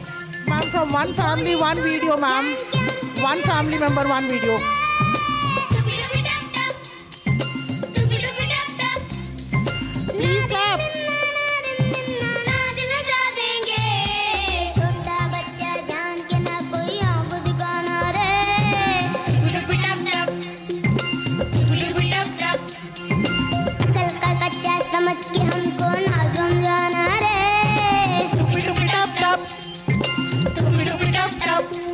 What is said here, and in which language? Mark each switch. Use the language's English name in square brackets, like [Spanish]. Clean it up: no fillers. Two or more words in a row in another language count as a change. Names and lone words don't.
[English] Ma'am, from one family, one video, ma'am. One family member, one video. [Hindi] टुपी टुपी टप टप टुपी टुपी टप टप [English] Please clap. [Hindi] नाच नचा देंगे छोटा बच्चा जान के ना कोई आंख दिखाना रे टुपी टुपी टप टप टुपी टुपी टप टप अकल का कच्चा समझ के हमको ना समझाना रे टुपी टुपी टप टप टुपी टुपी टप टप